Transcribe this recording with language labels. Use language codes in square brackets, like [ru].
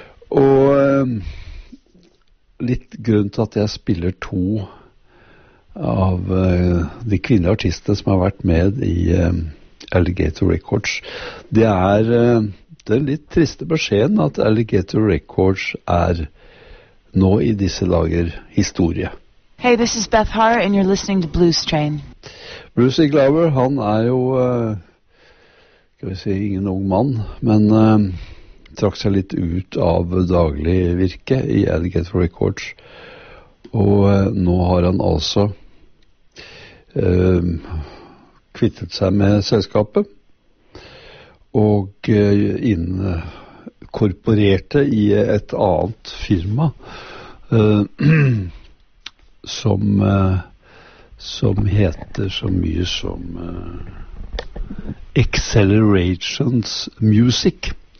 [no] Og litt grunn til at jeg spiller to av de kvinnelige artistene som har vært med i Alligator Records, det er den litt triste beskjeden at Alligator Records er nå i disse dager historie. [en] Hey, this is Beth Hart, and you're listening to Blues Train. [no] Bruce Iglauer, han jo, skal vi si, ingen ung mann, men trakk seg litt ut av daglig virke i Alligator Records. Og nå har han altså kvittet seg med selskapet, og inkorporerte i et annet firma, som heter så mye som Accelerations Music.